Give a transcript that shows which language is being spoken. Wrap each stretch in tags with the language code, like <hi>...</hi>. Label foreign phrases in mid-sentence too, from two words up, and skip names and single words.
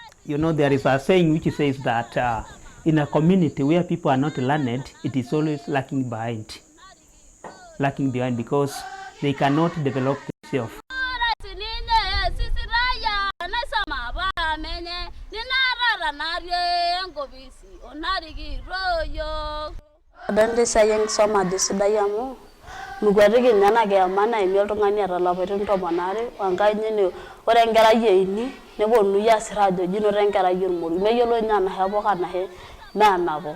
<en>You know, there is a saying which says that in a community where people are not learned, it is always lacking behind because they cannot develop themselves.</en> <mas>Adante sayang soma desidai amu mukwetiki ninye nakiama naimi oltung'ani eeta ilapaitin 12 wenkai nyene ore enkerai eini neponunui aasir ajo inoto enkerai ormoruo meyiolo ninye enashe pok enashe meenapo.</mas>